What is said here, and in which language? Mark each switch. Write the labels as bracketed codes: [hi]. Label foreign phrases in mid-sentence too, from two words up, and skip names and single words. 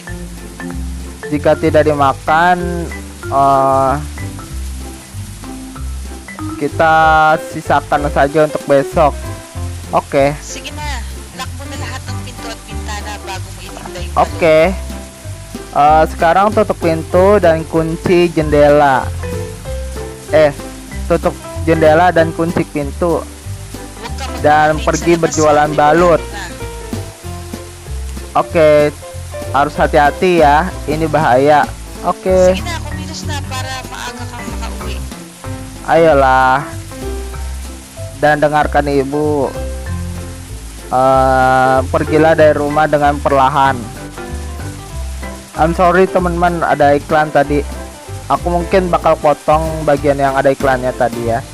[id] jika tidak dimakan kita sisakan saja untuk besok. Oke. [tl] Sige na, lock mo na lahat ng pinto at bintana bago mo itinda yung [id] Oke. Sekarang tutup pintu dan kunci jendela. Tutup jendela dan kunci pintu. Dan pergi berjualan balut. Oke, harus hati-hati ya, ini bahaya. Oke, [tl] Sige na, kumilos na para maaga kang makauwi. [id] ayolah. Dan dengarkan ibu. Pergilah dari rumah dengan perlahan. [en] I'm sorry [id] teman-teman, ada iklan tadi. Aku mungkin bakal potong bagian yang ada iklannya tadi ya.